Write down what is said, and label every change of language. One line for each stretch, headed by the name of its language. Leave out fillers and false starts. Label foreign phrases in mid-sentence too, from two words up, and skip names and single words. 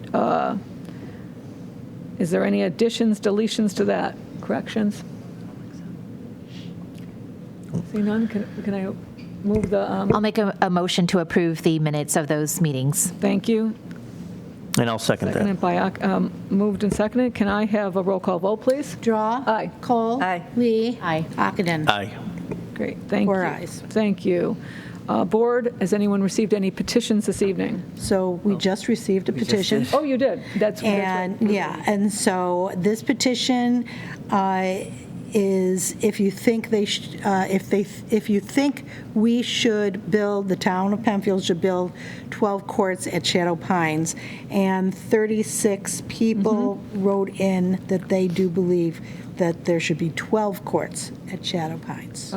English: Is there any additions, deletions to that? Corrections? See none? Can I move the? I'll make a motion to approve the minutes of those meetings. Thank you. And I'll second that. Seconded by, moved and seconded. Can I have a roll call vote, please? Drawe. Aye. Kohl. Aye. Lee. Aye. Ockenden. Aye. Great, thank you. 4 ayes. Thank you. Board, has anyone received any petitions this evening? So we just received a petition. Oh, you did? That's And, right. yeah, and so this petition is if you think if you think we should build, the town of Penfield should build 12 courts at Shadow Pines, and 36 people wrote in that they do believe that there should be 12 courts at Shadow Pines.